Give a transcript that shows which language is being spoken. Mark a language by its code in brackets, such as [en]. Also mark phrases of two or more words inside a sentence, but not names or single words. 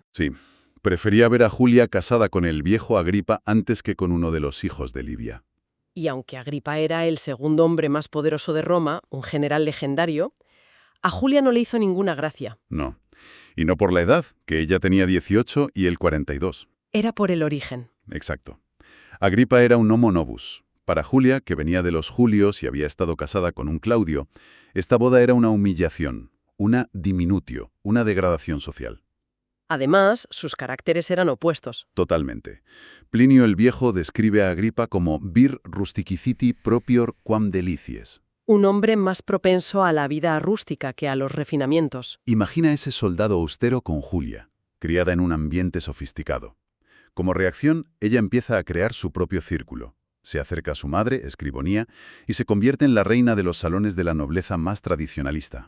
[es] Sí, prefería ver a Julia casada con el viejo Agripa antes que con uno de los hijos de Livia. Y aunque Agripa era el segundo hombre más poderoso de Roma, un general legendario, a Julia no le hizo ninguna gracia. No. Y no por la edad, que ella tenía 18 y él 42. Era por el origen. Exacto. Agripa era un [la] homo novus. [es] Para Julia, que venía de los Julios y había estado casada con un Claudio, esta boda era una humillación, una diminutio, una degradación social. Además, sus caracteres eran opuestos. Totalmente. Plinio el Viejo describe a Agripa como [la] vir rusticiciti propior quam delicies. [es] Un hombre más propenso a la vida rústica que a los refinamientos. Imagina ese soldado austero con Julia, criada en un ambiente sofisticado. Como reacción, ella empieza a crear su propio círculo. Se acerca a su madre, Escribonía, y se convierte en la reina de los salones de la nobleza más tradicionalista.